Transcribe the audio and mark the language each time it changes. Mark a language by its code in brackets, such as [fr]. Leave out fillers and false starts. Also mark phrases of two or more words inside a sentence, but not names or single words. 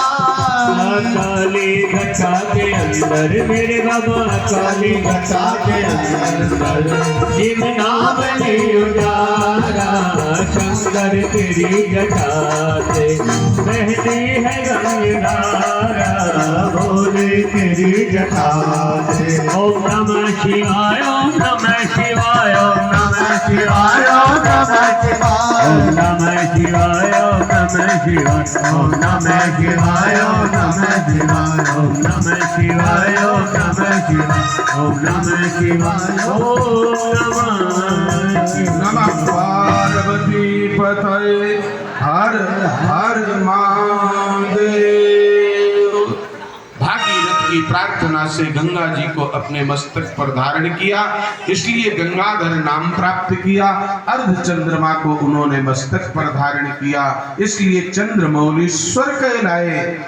[hi] काली घटा के अंदर मेरे बाबा, काली घटा के अंदर जिमदामणि उजारा, शंकर तेरी जटा से बहती है गंगाधारा, भोले तेरी जटा से। [sa] ओम नमः शिवाय, ओम नमः शिवाय, ओम नमः शिवाय, ओम नमः शिवाय, ओम नमः शिवाय, ओम नमः शिवाय, ओम नमः शिवाय, ओम नमः शिवाय, ओम नमः शिवाय, ओम नमः शिवाय, ओम नमः शिवाय, ओम नमः शिवाय। नमः पार्वती पतये [hi] हर हर महादेव। भागीरथ की प्रार्थना से गंगा जी को अपने मस्तक पर धारण किया, इसलिए गंगाधर नाम प्राप्त किया। अर्ध चंद्रमा को उन्होंने मस्तक पर धारण किया, इसलिए चंद्रमौलीश्वर कहलाए।